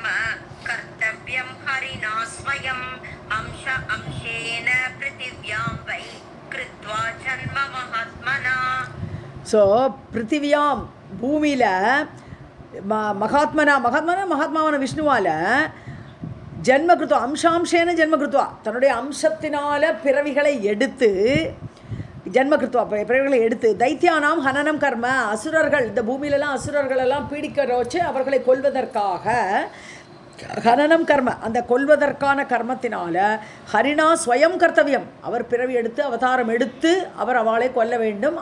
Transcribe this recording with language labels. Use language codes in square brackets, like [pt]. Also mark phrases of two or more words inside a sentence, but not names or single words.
[sa] कर्तव्यं हरिणा स्वयं अंश अंशेन पृथिव्यां वै कृत्वा जन्म महात्मना. [ta] ஸோ பிருத்திவியாம் பூமியில் மகாத்மாவான விஷ்ணுவால் [sa] जन्मकृत्वा अंशांशेन जन्मकृत्वा [ta] தன்னுடைய அம்சத்தினால பிறவிகளை எடுத்து பிறவிகளை எடுத்து [sa] दैत्यानां हननं कर्म [ta] அசுரர்கள் இந்த பூமியிலெல்லாம் அசுரர்களெல்லாம் பீடிக்க வச்சு அவர்களை கொல்வதற்காக [sa] हननं कर्म [ta] அந்த கொல்வதற்கான கர்மத்தினால [sa] हरिणा स्वयं कर्तव्यम् [ta] அவர் பிறவி எடுத்து அவதாரம் எடுத்து அவர் அவளை கொல்ல வேண்டும்.